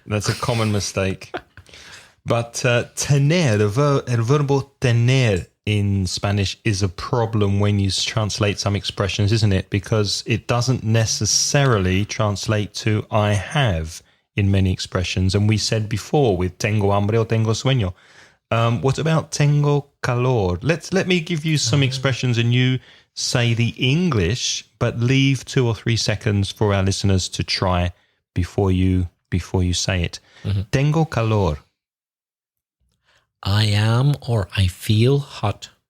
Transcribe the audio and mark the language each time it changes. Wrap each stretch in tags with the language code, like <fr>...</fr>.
<en>That's a common mistake. But tener,</en> <es>el verbo tener</es> <en>in Spanish is a problem when you translate some expressions, isn't it? Because it doesn't necessarily translate to I have in many expressions. And we said before with</en> <es>tengo hambre</es> <en>or</en> <es>tengo sueño.</es> <en>What about</en> <es>tengo calor?</es> <en>Let me give you some expressions and you say the English, but leave 2 or 3 seconds for our listeners to try before you say it.</en> <es>Tengo calor.</es> <en>I am or I feel hot.</en>